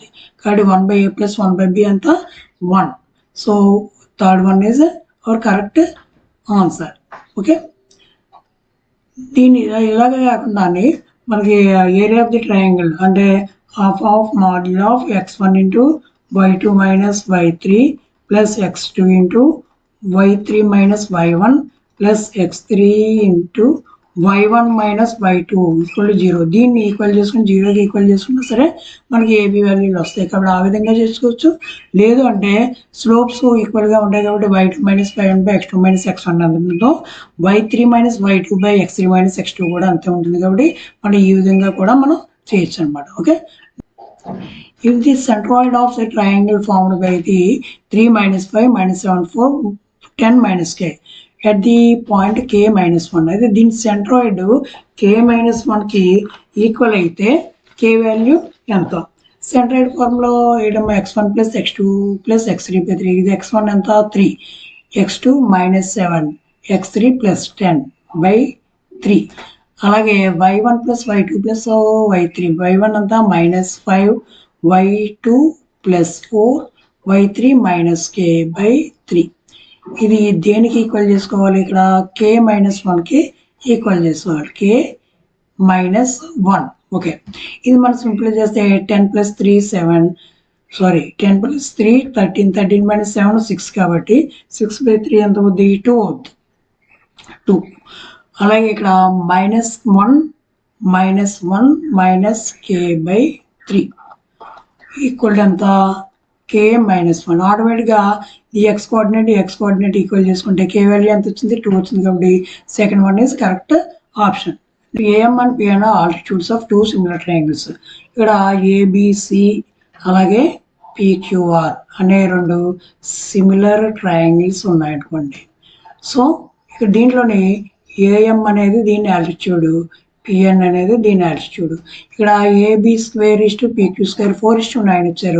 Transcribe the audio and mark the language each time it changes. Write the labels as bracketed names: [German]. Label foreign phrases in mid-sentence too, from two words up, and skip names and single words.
[Telugu] కాబట్టి 1/a + 1/b ఎంత 1. [English] so third one is our correct answer. ఓకే, [Telugu] దీన్ని ఇలాగే కాకుండా మనకి [English] area of the triangle అంటే half of modulus of x1 × y2 - y3 plus x2 × y3 - y1 plus x3 × y1 - y2 = 0. [Telugu] దీన్ని ఈక్వల్ చేసుకుని 0కి ఈక్వల్ చేసుకున్నా సరే మనకి ఏబి వాల్యూలు వస్తాయి. కాబట్టి ఆ విధంగా చేసుకోవచ్చు. లేదు అంటే [English] slopes equal [Telugu] గా ఉంటాయి కాబట్టి y2 - y1 x2 - x1 అంతతో y3 - y2 x3 - x2 కూడా అంతే ఉంటుంది. కాబట్టి మనం ఈ విధంగా కూడా మనం చేయొచ్చు అనమాట. ఓకే, [English] if the centroid of the triangle formed by the 3 - 5 - 7 4 10 - k at the point k - 1 [Telugu] అయితే దీని సెంట్రాయిడ్ k - 1 కి ఈక్వల్ అయితే k వాల్యూ ఎంత? [English] centroid formula [Telugu] వేయడం x1 + x2 + x3/3 ఇది x1 ఎంత 3 x2 - 7 x3 + 10/3 అలాగే y1 + y2 + y3 y1 అంతా -5 y2 + 4 y3 - k/3 ఇది దేనికి ఈక్వల్ చేసుకోవాలి? ఇక్కడ k - 1 కి ఈక్వల్ చేసుకోవాలి. k - 1 ఓకే, ఇది మనం సింపుల్ చేస్తే 10 + 3 7, సారీ 10 + 3 13, 13 - 7 6 కాబట్టి 6/3 ఎంత అవుద్ది? 2 అవుద్ది. 2. అలాగే ఇక్కడ -1 -k/3 ఈక్వల్ ఎంత? k-1. ఆటోమేటిక్గా ఈ x [English] coordinate equal [Telugu] చేసుకుంటే k వాల్యూ ఎంత వచ్చింది? [English] 2 వచ్చింది కాబట్టి second one is correct option. AM and PN are altitudes of two similar triangles. [Telugu] ఇక్కడ ABC అలాగే PQR అనే రెండు [English] similar triangles [Telugu] ఉన్నాయనుకోండి. సో ఇక్కడ దీంట్లోని AM అనేది దీని ఆల్టిట్యూడ్, PN అనేది దీని ఆల్టిట్యూడ్. ఇక్కడ AB² PQ² 4:9 ఇచ్చారు.